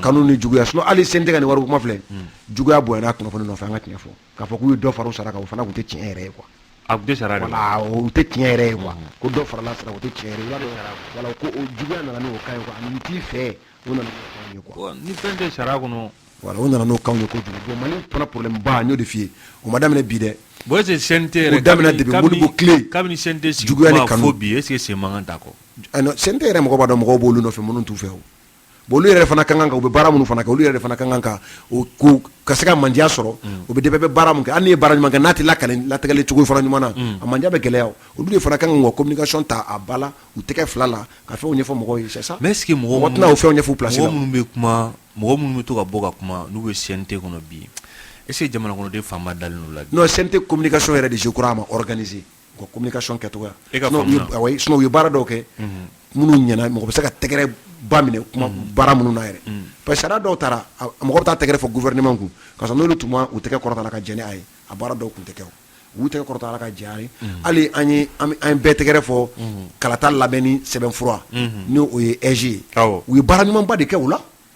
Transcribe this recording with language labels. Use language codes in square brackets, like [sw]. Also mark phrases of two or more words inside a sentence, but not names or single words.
[bm] ka kanu ni juguya sinon hali CNT ka nin wari kuma filɛ juguya bonyana kunnafoni nɔfɛ an ka tiɲɛ fɔ k'a fɔ k'u ye dɔ fara u sara kan o fana tun tɛ tiɲɛ yɛrɛ ye quoi a tun tɛ sara de voilà o tɛ tiɲɛ yɛrɛ ye quoi ko dɔ farala sara o tɛ tiɲɛ yɛrɛ ye voilà ko o juguya nana n'o kan ye quoi ani t'i fɛ o nana n'o kan ye quoi ni fɛn tɛ sara kɔnɔ voilà o nana n'o kan ye kojugu bon Mali fana problème ba n y'o de f'i ye o ma daminɛ bi dɛ [fr] bon est ce que CNT yɛrɛ [bm] o daminɛ depuis Modibo tile kabini CNT sigi kuma fo bi [fr] est ce que [bm] sen mankan t'a kɔ non CNT yɛrɛ mɔgɔ b'a dɔn mɔgɔw b'olu nɔfɛ minnu t'u fɛ o bon olu yɛrɛ fana ka kan ka u bɛ baara minnu fana kɛ olu yɛrɛ fana ka kan ka ka se ka mandiya sɔrɔ o bɛ bɛ baara min kɛ hali n'i ye baara ɲuman kɛ n'a tɛ latigɛli cogo fana ɲuman na a mandiya bɛ gɛlɛya olu de fana ka kan ka communication ta a ba la u tɛgɛ fila la ka fɛnw ɲɛfɔ mɔgɔw ye [fr] c'est ça mais est ce que mɔgɔ [bm] tɛna o fɛnw ɲɛfɔ place la mɔgɔ minnu bɛ kuma mɔgɔ minnu bɛ to ka bɔ ka kuma n'u bɛ CNT kɔnɔ bi [fr] est ce que [bm] jamana kɔnɔden fanba dalen n'o la bi non CNT communication yɛrɛ de [fr] je crois [bm] a ma organiser u ka communication kɛcogoya sinon u ye baara dɔw kɛ minnu ɲɛna mɔgɔ bɛ se ka tɛgɛrɛ ba minɛ kuma baara minnu na yɛrɛ [fr] parce que [bm] sariya dɔw taara mɔgɔ bɛ taa tɛgɛrɛ fɔ gouvernement kun ka sɔrɔ n'olu tun ma u tɛgɛ kɔrɔta la ka jɛn a ye a baara dɔw kun tɛ kɛ u y'u tɛgɛ kɔrɔta la ka jɛn a ye hali an bɛɛ tɛgɛrɛ fɔ kalata labɛnni sɛbɛnfura ni o ye EG ye u ye baara ɲumanba de kɛ u la